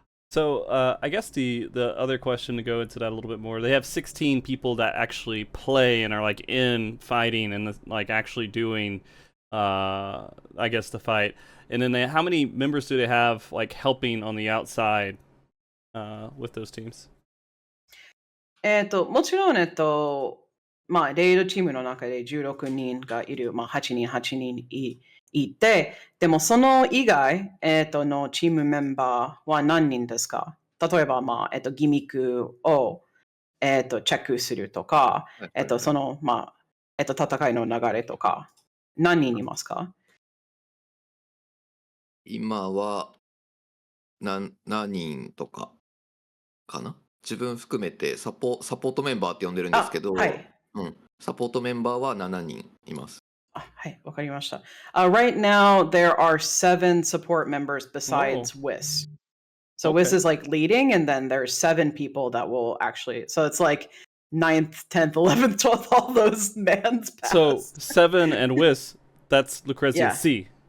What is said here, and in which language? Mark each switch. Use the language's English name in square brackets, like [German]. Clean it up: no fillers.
[English] So I guess the other question to go into that a little bit more, they have 16 people that actually play and are like in fighting and like actually doing, I guess, the fight. And then how many members do they have like helping on the outside with those teams? [Japanese] もちろん、レイドチームの中で16人がいる、8人いて、でもその以外、のチームメンバーは何人ですか？例えば、ギミックを、チェックするとか、その、戦いの流れとか、何人いますか？今は何人とかかな？自分含めてサポートメンバーって呼んでるんですけど、サポートメンバーは7人います。はい、わかりました。 [English] Right now, there are 7 support members besides Whis. So Whis is like leading, and then there's 7 people that will actually. So it's like 9th, 10th, 11th, 12th, all those bands pass. So 7 and Whis, that's Lucrezia C.